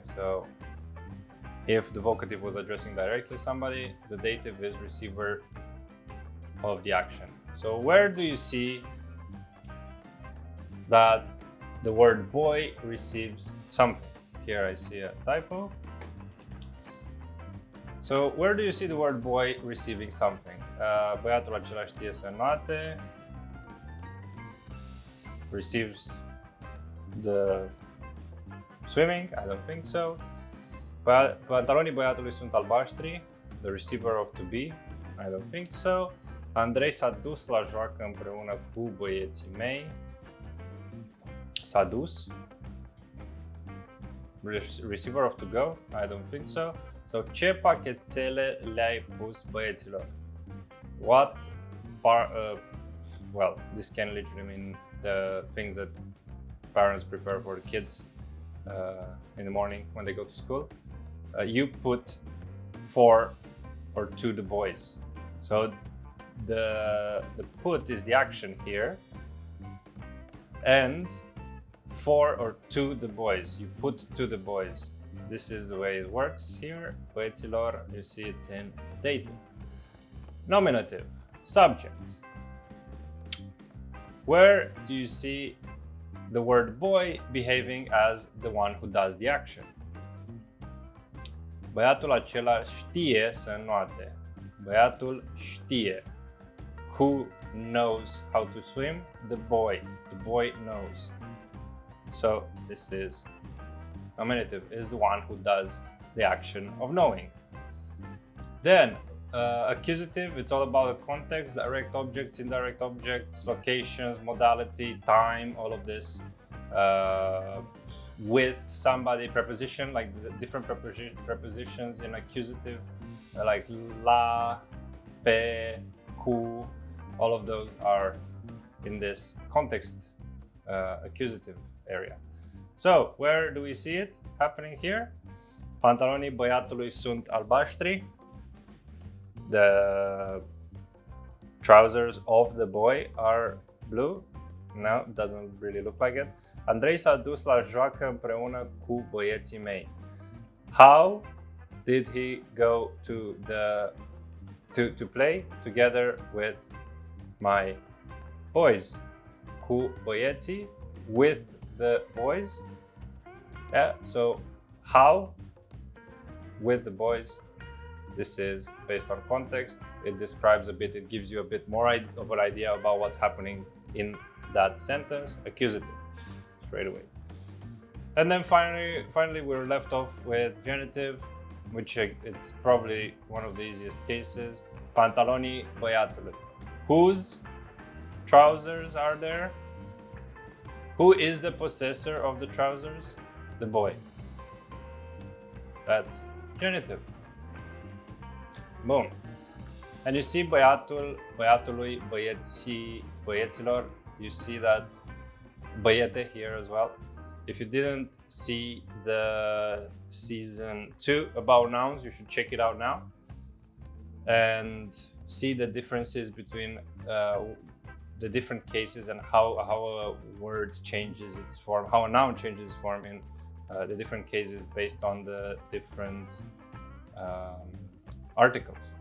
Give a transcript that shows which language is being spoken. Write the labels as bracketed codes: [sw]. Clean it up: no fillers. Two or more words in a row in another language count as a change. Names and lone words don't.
[en] So if the vocative was addressing directly somebody, the dative is receiver of the action. So where do you see that the word boy receives something? Here I see a typo. So where do you see the word boy receiving something? [ro] Băiatul acela știe să înoate, [en] receives the swimming, I don't think so. [ro] Pantalonii băiatului sunt albaștri, [en] the receiver of to be, I don't think so. [ro] Andrei s-a dus la joacă împreună cu băieții mei. S-a dus, [en] receiver of to go, I don't think so. [ro] So ce pachetele le-ai pus băieților? [en] Well, this can literally mean the things that parents prepare for the kids in the morning when they go to school. You put for or to the boys. So the put is the action here, and for or to the boys. You put to the boys. This is the way it works here. Băieților, you see it's in dative. Nominative, subject. Where do you see the word boy behaving as the one who does the action? [ro] Băiatul acela știe să înoate. Băiatul știe. [en] Who knows how to swim? The boy. The boy knows. So this is nominative, is the one who does the action of knowing. Then accusative, it's all about the context, direct objects, indirect objects, locations, modality, time, all of this. With somebody, preposition, like the different prepositions in accusative, like [ro] la, pe, cu, [en] all of those are in this context accusative area. So, where do we see it happening here? [ro] Pantalonii băiatului sunt albaștri. [en] The trousers of the boy are blue. No, it doesn't really look like it. [ro] Andrei s-a dus la joacă împreună cu băieții mei. [en] How did he go to play together with my boys? [ro] Cu băieții, [en] with the boys. Yeah, so how with the boys. This is based on context. It describes a bit, it gives you a bit more of an idea about what's happening in that sentence. Accusative, straight away. And then finally we're left off with genitive, which it's probably one of the easiest cases. [ro] Pantalonii băiatului. [en] Whose trousers are there? Who is the possessor of the trousers? The boy. That's genitive. Boom. And you see băiatului, băieților. You see that băiete here as well. If you didn't see the season 2 about nouns, you should check it out now and see the differences between the different cases and how a word changes its form, how a noun changes its form in the different cases based on the different articles.